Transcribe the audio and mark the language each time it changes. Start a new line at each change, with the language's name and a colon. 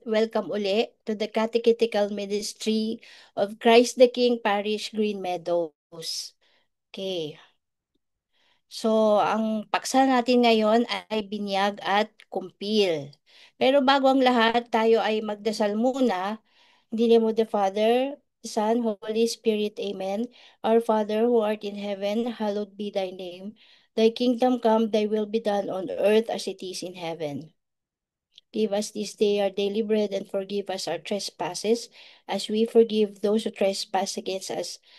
English: Welcome uli to the Catechetical Ministry of Christ the King Parish, Green Meadows.
Filipino: Okay, so ang paksa natin ngayon ay binyag at kumpil. Pero bago ang lahat, tayo ay magdasal muna.
English: In the name of the Father, Son, Holy Spirit, Amen. Our Father who art in heaven, hallowed be thy name. Thy kingdom come, thy will be done on earth as it is in heaven. Give us this day our daily bread and forgive us our trespasses as we forgive those who trespass against us.